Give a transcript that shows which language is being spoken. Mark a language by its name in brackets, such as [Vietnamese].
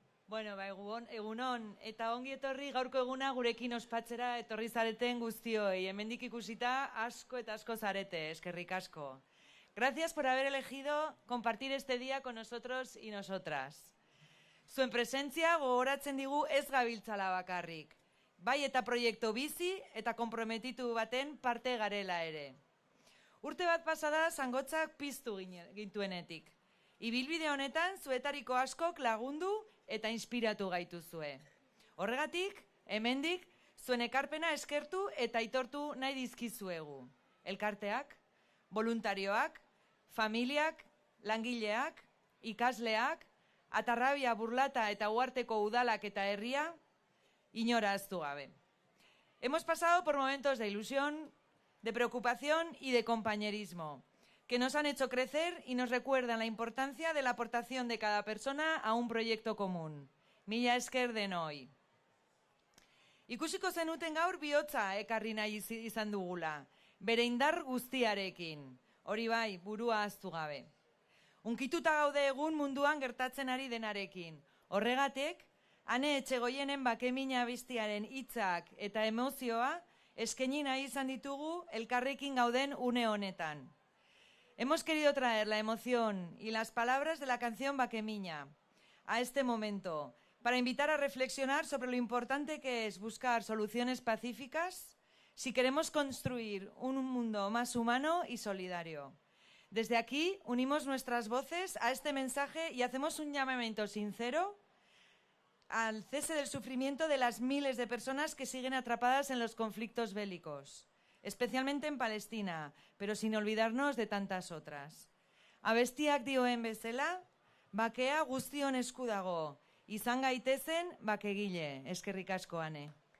[Basque] Bueno, egunon, eta ongi etorri gaurko eguna gurekin ospatzera etorri zareten guztioi. Hemendik ikusita asko eta asko zarete, eskerrik asko. [Spanish] Gracias por haber elegido compartir este día con nosotros y nosotras. [Basque] Zuen presentzia gogoratzen digu ez gabiltzala bakarrik. Bai eta proiektu bizi eta konprometitu baten parte garela ere. Urte bat pasada zangotzak piztu gintuenetik. Ibilbide honetan zuetariko askok lagundu eta inspiratu gaituzue. Horregatik, hemendik, zuen ekarpena eskertu eta aitortu nahi dizkizuegu. Elkarteak, voluntarioak, familiak, langileak, ikasleak, Atarrabia, Burlata eta Uarteko udalak eta herria, inora ahaztu gabe. [Spanish] Hemos pasado por momentos de ilusión, de preocupación y de compañerismo, que nos han hecho crecer y nos recuerdan la importancia de la aportación de cada persona a un proyecto común. [Basque] Mila esker denoi. Ikusiko zenuten gaur bihotza ekarri nahi izan dugula, bere indar guztiarekin, hori bai, burua ahaztu gabe. Unkituta gaude egun munduan gertatzen ari denarekin. Horregatik, Ane Etxegoienen Bakemina abestiaren hitzak eta emozioa eskaini nahi izan ditugu elkarrekin gauden une honetan. [Spanish] Hemos querido traer la emoción y las palabras de la canción Bakemina a este momento para invitar a reflexionar sobre lo importante que es buscar soluciones pacíficas si queremos construir un mundo más humano y solidario. Desde aquí unimos nuestras voces a este mensaje y hacemos un llamamiento sincero al cese del sufrimiento de las miles de personas que siguen atrapadas en los conflictos bélicos. especialmente en Palestina, pero sin olvidarnos de tantas otras. [Basque] Abestiak dioen bezala, bakea guztion esku dago, izan gaitezen bakegile, eskerrik asko, Ane.